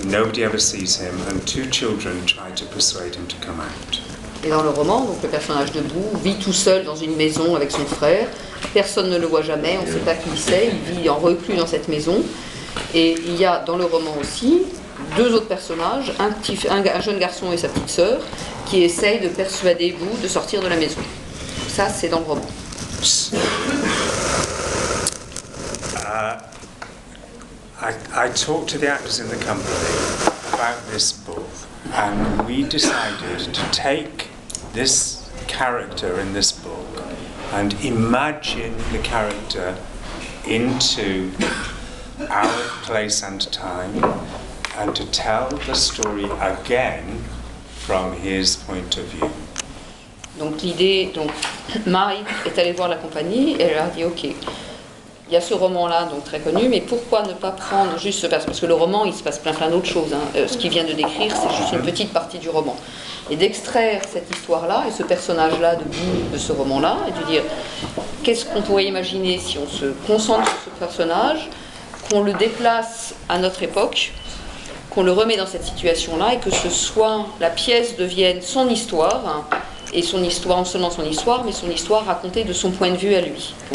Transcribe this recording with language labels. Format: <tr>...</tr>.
<en>Nobody ever sees him, and two children try to persuade him to come out.</en> <fr>Et dans le roman, donc le personnage de Boo vit tout seul dans une maison avec son frère. Personne ne le voit jamais, on ne sait pas qui c'est. Il vit en reclus dans cette maison. Et il y a dans le roman aussi deux autres personnages, un jeune garçon et sa petite sœur, qui essayent de persuader Boo de sortir de la maison. Ça, c'est dans le roman.</fr> <en>I talked to the actors in the company about this book, and we decided to take this character in this book and imagine the character into our place and time, and to tell the story again from his point of view.</en> <fr>Donc l'idée, Mike est allée voir la compagnie et elle leur a dit ok, il y a ce roman-là, donc très connu, mais pourquoi ne pas prendre juste ce personnage? Parce que le roman, il se passe plein d'autres choses. Ce qu'il vient de décrire, c'est juste une petite partie du roman. Et d'extraire cette histoire-là et ce personnage-là de ce roman-là, et de dire qu'est-ce qu'on pourrait imaginer si on se concentre sur ce personnage, qu'on le déplace à notre époque, qu'on le remet dans cette situation-là, et que la pièce devienne son histoire, et son histoire, non seulement son histoire, mais son histoire racontée de son point de vue à lui.</fr>